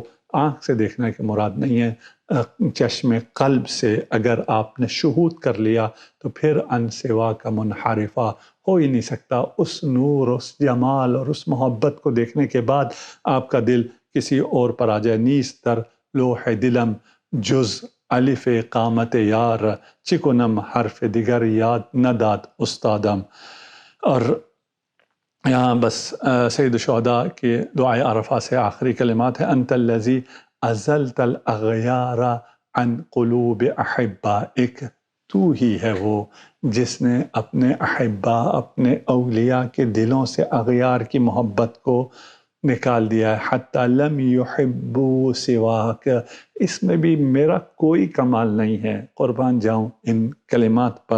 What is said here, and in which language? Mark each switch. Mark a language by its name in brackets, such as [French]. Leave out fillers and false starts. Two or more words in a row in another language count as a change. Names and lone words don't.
[Urdu] آنکھ سے دیکھنے کی مراد نہیں ہے، چشم قلب سے اگر آپ نے شہود کر لیا تو پھر ان سوا کا منحرفہ ہو ہی نہیں سکتا۔ اس نور، اس جمال اور اس محبت کو دیکھنے کے بعد آپ کا دل کسی اور پر آ جائے۔ [Persian] نیست در لوح دلم جز الف قامت یار، چکنم حرف دیگر یاد نہ داد استادم۔ [Urdu] اور یہاں بس سید الشہداء کے دعائے عرفہ سے آخری کلمات ہیں، [Arabic] انت الذی ازلت الاغیار عن قلوب احبائک، [Urdu] تو ہی ہے وہ جس نے اپنے احبا، اپنے اولیاء کے دلوں سے اغیار کی محبت کو نکال دیا ہے۔ [Arabic] حتی لم یحبوا سواک، [Urdu] اس میں بھی میرا کوئی کمال نہیں ہے، قربان جاؤں ان کلمات پر۔